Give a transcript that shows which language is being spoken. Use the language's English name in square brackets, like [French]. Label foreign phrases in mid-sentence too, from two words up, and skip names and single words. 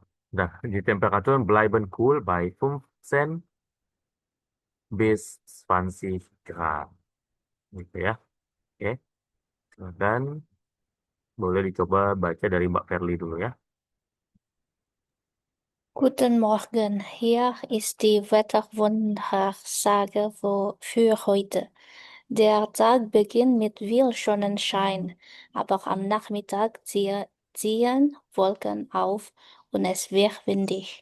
[German] Nah, die Temperaturen bleiben cool bei 15 bis 20 Grad. [Indonesian] Gitu ya. Oke. Dan boleh dicoba baca dari Mbak Verly dulu ya. [German] Guten Morgen, hier ist die Wettervorhersage für heute. Der Tag beginnt mit viel Sonnenschein, aber am Nachmittag ziehen Wolken auf und es wird windig.